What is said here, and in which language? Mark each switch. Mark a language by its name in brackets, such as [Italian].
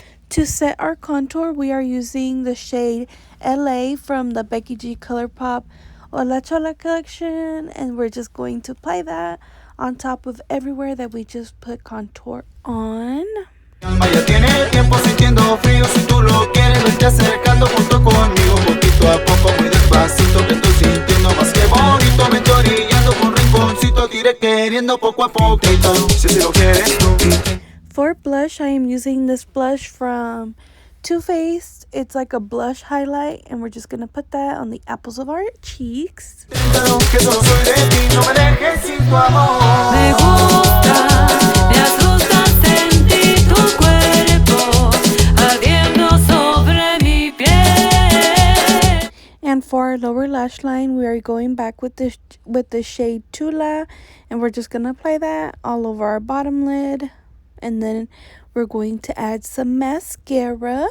[English] To set our contour, we are using the shade LA from the Becky G Colourpop Hola Chola collection, and we're just going to apply that on top of everywhere that we just put contour on. [Spanish] Mi alma ya tiene tiempo sintiendo frío, si tú lo quieres vete acercando junto conmigo, poquito a poco, muy despacito, que estoy sintiendo más que bonito, me estoy orillando por un rinconcito, te iré queriendo poco a poquito, si así lo quieres tú. [English] For blush, I am using this blush from Too Faced. It's like a blush highlight, and we're just going to put that on the apples of our cheeks. [Spanish] Que solo soy de ti, no me dejes sin tu amor. Me gusta, me asusta sentir tu cuerpo ardiendo sobre mi piel. [English] And for our lower lash line, we are going back with the shade Tula, and we're just going to apply that all over our bottom lid. And then we're going to add some mascara.